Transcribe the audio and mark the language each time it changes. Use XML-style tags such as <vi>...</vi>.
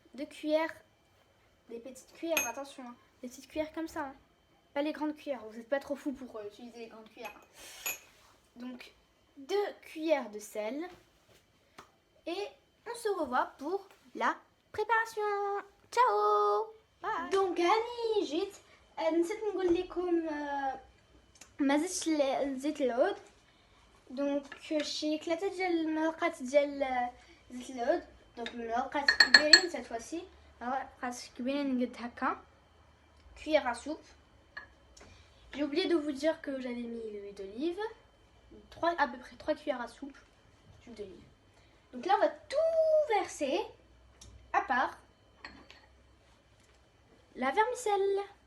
<fr>2 cuillères, des petites cuillères, attention, hein. Des petites cuillères comme ça, hein. Pas les grandes cuillères, vous n'êtes pas trop fous pour utiliser les grandes cuillères. Donc 2 cuillères de sel. Et on se revoit pour la préparation. Ciao. Bye. Donc</fr> <ar>هاني جيت نسيت نقول لكم ما زدتش زيت العود. دونك شي 3 ديال الملقات ديال زيت العود. دونك ملقات كبيرين</ar> <fr>cette fois-ci.</fr> <ar>ملقات كبيرين قد هكا.</ar> <fr>Cuillère à soupe. J'ai oublié de vous dire que j'avais mis l'huile d'olive. À peu près 3 cuillères à soupe d'huile d'olive. Donc là on va tout verser à part la vermicelle.</fr>